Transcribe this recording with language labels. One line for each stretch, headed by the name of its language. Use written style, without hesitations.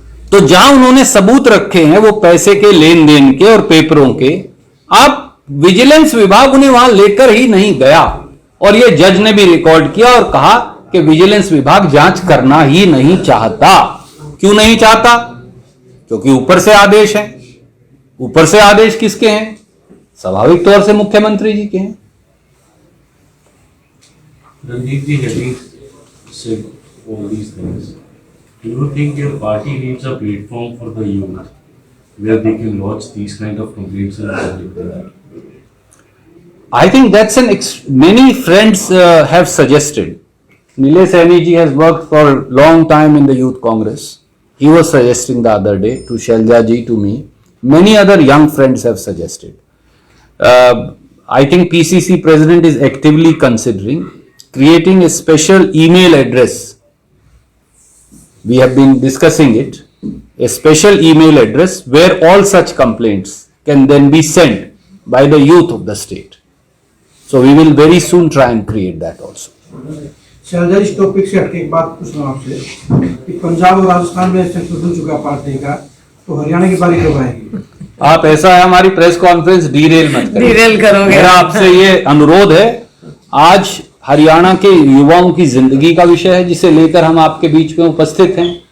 Hindi: तो जहां उन्होंने सबूत रखे हैं वो पैसे के लेन देन के और पेपरों के, आप विजिलेंस विभाग उन्हें वहां लेकर ही नहीं गया, और ये जज ने भी रिकॉर्ड किया और कहा कि विजिलेंस विभाग जांच करना ही नहीं चाहता। क्यों नहीं चाहता? क्योंकि ऊपर से आदेश है। ऊपर से आदेश किसके हैं? स्वाभाविक तौर से मुख्यमंत्री जी के हैं।
English: Ranjit ji, having said all these things, do you think your party needs a platform for the youth? where they can lodge these kind of complaints and I think that's many friends have suggested. Nilesh Saini ji has worked for a long time in the Youth Congress. He was suggesting the other day to Shailja ji, to me. Many other young friends have suggested. I think PCC president is actively considering creating a special email address. We have been discussing it. A special email address where all such complaints can then be sent by the youth of the state. So we will very soon try and create that also.
Hindi: Selja, इस topic से हटके एक बात पूछना आपसे कि पंजाब और राजस्थान में सेक्टर बन चुका पार्टी का, तो हरियाणा की बारी कब आएगी? आप ऐसा है, हमारी प्रेस कॉन्फ्रेंस डीरेल मत करें। डीरेल करोगे? मेरा आपसे ये अनुरोध है, आज हरियाणा के युवाओं की जिंदगी का विषय है जिसे लेकर हम आपके बीच में उपस्थित हैं।